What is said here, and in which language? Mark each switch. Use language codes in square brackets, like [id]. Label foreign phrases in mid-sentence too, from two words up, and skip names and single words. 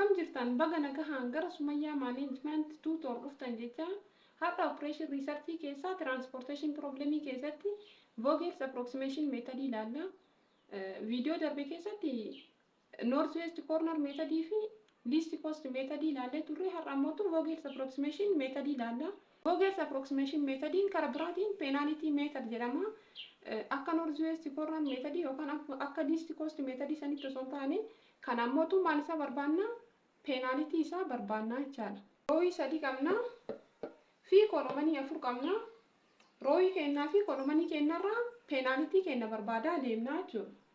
[om] jirtan baga nagahaan gara Sumayyaa Management Tutor dhuftan jecha har'a [en] operation research [om] keessaa [en] transportation problem [om] keessatti [en] Vogel's approximation method [om] ilaalla. Video darbe keessatti [en] north west corner method [om] fi [en] least cost method [om] ilaalle turre har'a immoo [en] Vogel's approximation method [om] ilaalla. [en] Vogel's approximation methodin [om] karaa biraatiin [en] penalty method [om] jedhama. Akka [en] north west corner method [om] yookaan akka [en] least cost method [om] sanitti osoo taane kan ammoo maal isa barbaanna penalty isaa barbaanna jechaadha. Rooyi 3 qabna fi kolomanii 4 qabna. Rooyi kennaa fi kolomanii kennarraa penalty kenna barbaada deemna jechuudha.